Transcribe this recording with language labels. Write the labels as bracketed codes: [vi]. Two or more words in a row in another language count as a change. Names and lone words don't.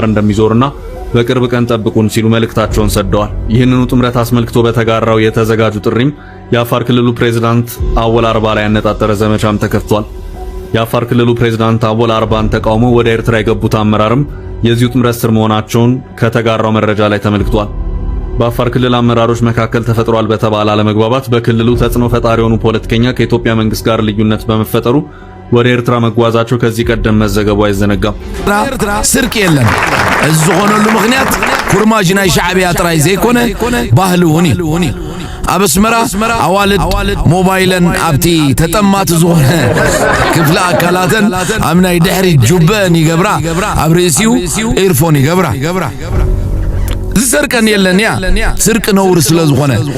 [am] እንደሚዞርና በቅርብ ቀን ጠብቁን ሲሉ መልእክታቸውን ሰደዋል ይህንኑ ጥምረት አስመልክቶ በተጋራው የተዘጋጁ ጥሪም የአፋር ክልሉ ፕሬዝዳንት አወል አርባ ላይ ያነጣጠረ ዘመቻም ተከፍቷል የአፋር ክልሉ ፕሬዝዳንት አወል አርባን ተቃውሞ ወደ ኤርትራ የገቡት አመራርም የዚሁ ጥምረት ስር መሆናቸውን ከተጋራው መረጃ ላይ ተመልክቷል በአፋር ክልል አመራሮች መካከል ተፈጥሯል በተባለ አለመግባባት በክልሉ ተጽዕኖ ፈጣሪ የሆኑ ፖለቲከኛ ከኢትዮጵያ መንግስት ጋር ልዩነት በመፈጠሩ ወደ ኤርትራ መጓዛቸው ከዚህ ቀደም መዘገቡ አይዘነጋም [ti] ስርቅ የለም እዝሆነሉ ምክንያት ኩርማጅናይ ሻዕቢያ ጥራይ ዘይኮነ ባህሉኒ አበስመራ አዋልድ ሞባይለን አብቲ ተጠማት ዝሆነ ክፍለ አካላተን አምናይ ድሕሪ ጁበን ይገብራ አብሪሲው ኤርፎን ይገብራ ዝሰርቀን የለን ያ ስርቅ ነውር ስለዝኾነ